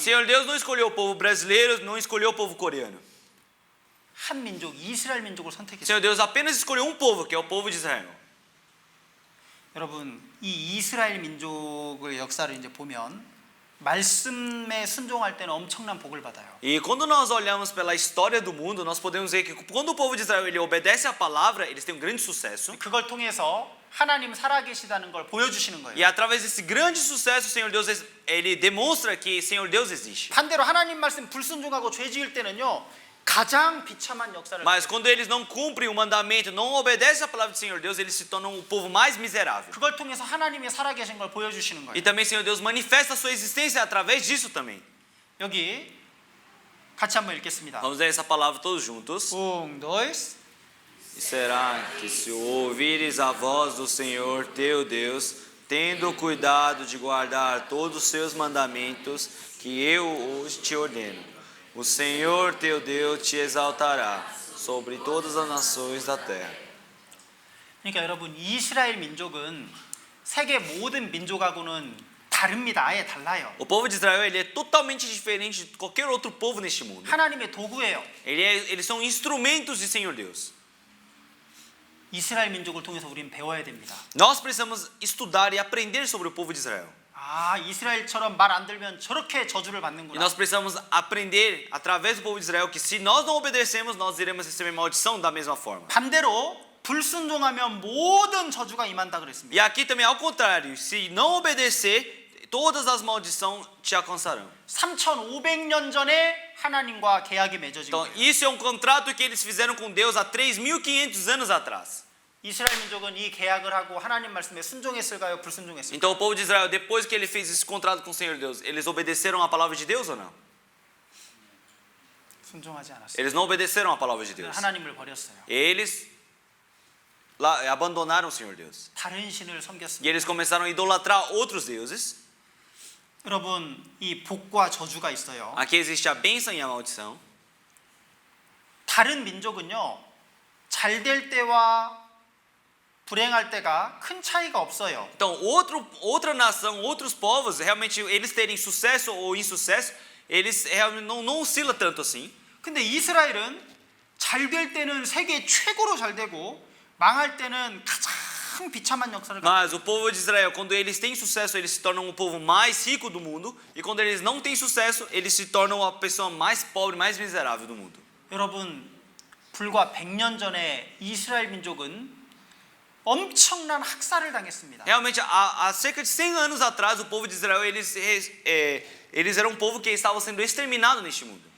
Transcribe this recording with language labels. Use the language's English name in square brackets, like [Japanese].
[Portuguese] Senhor Deus não escolheu o povo brasileiro, não escolheu o povo coreano. [Korean] 한 민족 이스라엘 민족을 선택했어요. [Portuguese] Senhor Deus apenas escolheu um povo, que é o povo de Israel. [Korean] 여러분 이 이스라엘 민족의 역사를 이제 보면 말씀에 순종할 때는 엄청난 복을 받아요. [Portuguese] E quando nós olhamos pela história do mundo, nós podemos ver que quando o povo de Israel ele obedece à palavra, eles têm um grande sucesso. [Korean] 그걸 통해서 하나님 살아계시다는 걸 보여주시는 거예요. [Portuguese] E através desse grande sucesso, o Senhor Deus ele demonstra que Senhor Deus existe. [Korean] 반대로 하나님 말씀 불순종하고 죄 지을 때는요. 가장 비참한 역사를 [Portuguese] Mas quando eles não cumprem o mandamento, não obedecem à palavra do Senhor Deus, eles se tornam o povo mais miserável. [Korean] 그걸 통해서 하나님이 살아계신 걸 보여주시는 거예요. [Portuguese] E também Senhor Deus manifesta a sua existência através disso também. [Korean] 여기 같이 한번 읽겠습니다. [Portuguese] Vamos ler essa palavra todos juntos. dois. E será que se ouvires a voz do Senhor teu Deus, tendo cuidado de guardar todos os seus mandamentos que eu hoje te ordeno, o Senhor teu Deus te exaltará sobre todas as nações da terra. [Korean] 그러니까 여러분 이스라엘 민족은 세계 모든 민족하고는 다릅니다. 아예 달라요. [Portuguese] O povo de Israel ele é totalmente diferente de qualquer outro povo neste mundo. [Korean] 하나님의 도구예요. [Portuguese] Eles são instrumentos de Senhor Deus. [Korean] 이스라엘 민족을 통해서 우리는 배워야 됩니다. [Portuguese] Nós precisamos estudar e aprender sobre o povo de Israel. [Korean] 아 이스라엘처럼 말 안 들면 저렇게 저주를 [Portuguese] E [Korean] 받는구나. [Portuguese] nós precisamos aprender através do povo de Israel que se nós não obedecermos, nós iremos receber maldição da mesma forma. [Korean] 반대로 불순종하면 모든 저주가 임한다 그랬습니다. [Portuguese] E aqui também ao contrário, se não obedecer, todas as maldições te alcançarão. [Korean] 3,500년 전에 하나님과 계약이 맺어진 [Portuguese] Então, [Korean] 거예요. [Portuguese] isso é um contrato que eles fizeram com Deus há 3.500 anos atrás. [Korean] 이스라엘 민족은 이 계약을 하고 하나님 말씀에 순종했을까요? 불순종했을까요? [Portuguese] Então, o povo de Israel, depois que ele fez esse contrato com o Senhor Deus, eles obedeceram a palavra de Deus ou não? [Korean] 순종하지 않았어요. [Portuguese] Eles não obedeceram a palavra de Deus. [Korean] 하나님을 버렸어요. [Portuguese] Eles abandonaram o Senhor Deus. [Korean] 다른 신을 [Portuguese] E [Korean] 섬겼습니다. [Portuguese] eles começaram a idolatrar outros deuses. [Korean] 여러분 이 복과 저주가 있어요. [Portuguese] Aqui existe a bênção e a maldição. [Korean] 다른 민족은요 잘 될 때와 불행할 때가 큰 차이가 없어요. [Portuguese] Então, outra nação, outros povos, realmente eles terem sucesso ou insucesso, eles realmente não oscila tanto assim. [Korean] 근데 이스라엘은 잘 될 때는 세계 최고로 잘 되고 망할 때는 가장 비참한 역사를 갖고 [Portuguese] Mas o povo de Israel, quando eles têm sucesso, eles se tornam o povo mais rico do mundo. E quando eles não têm sucesso, eles se tornam a pessoa mais pobre, mais miserável do mundo. [Korean] 여러분 불과 100년 전에 이스라엘 민족은 엄청난 학살을 당했습니다. [Portuguese] Realmente, há cerca de 100 anos atrás, o povo de Israel, eles eram um povo que estava sendo exterminado neste mundo.